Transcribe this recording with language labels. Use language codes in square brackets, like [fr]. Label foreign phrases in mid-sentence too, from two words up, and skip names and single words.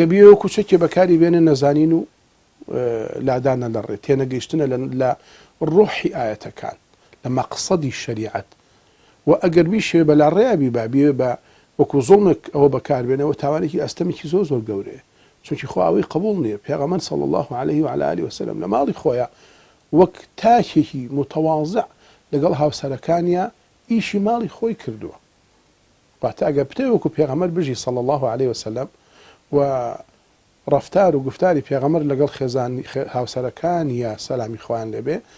[ckb] بیەوە کوچەکێ بەکاری بێنە نەزانین و لادانە لە ڕێ تێنەگەیشتنە لە ڕۆحی ئاەتەکان لە مەقسەدی شەریعەت و ئەگەر بیشێ بە لا ڕێبی بە وەکو زوڵمێک ئەوە بەکاربێنەوە تاوانێکی ئەستەمێکی زۆر زۆر گەورەیە چونکی خۆ ئەوەی قبول نییە پێغەمبەر [ar] صلی الله عليه وعلى آله وسلم [ckb] لە ماڵی خۆیە وەک تاکێکی متەواضع لەگەڵ هاوسەرەکانیە ئیشی ماڵی خۆی کردووە واتە ئەگەر پتەی وەکو پێغەمبەر بژی [ar] صلی الله عليه وسلم [ckb] و ڕەفتار و گفتاری پێغەمبەر لەگەڵ خێزانی هاوسەرەکانیە سەلامی خوایان لێبێ